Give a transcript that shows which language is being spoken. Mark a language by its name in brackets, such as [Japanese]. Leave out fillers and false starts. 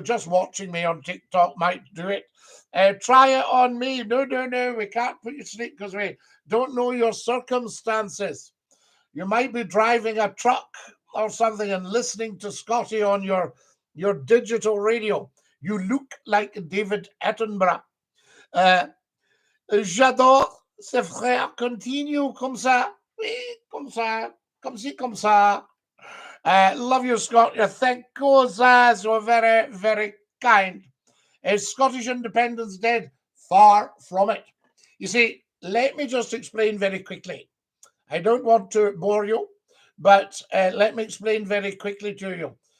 [English] Just watching me on TikTok might do it. Try it on me. No. We can't put you to sleep because we don't know your circumstances. You might be driving a truck or something and listening to Scottie on your digital radio. You look like David Attenborough. [French] J'adore ses frères. Continue comme ça. Oui, comme ça. Comme ci, comme ça. [English] Love you, Scott. You think goes so very, very kind. Is Scottish independence dead? Far from it. You see, let me just explain very quickly. I don't want to bore you, but let me explain very quickly to you.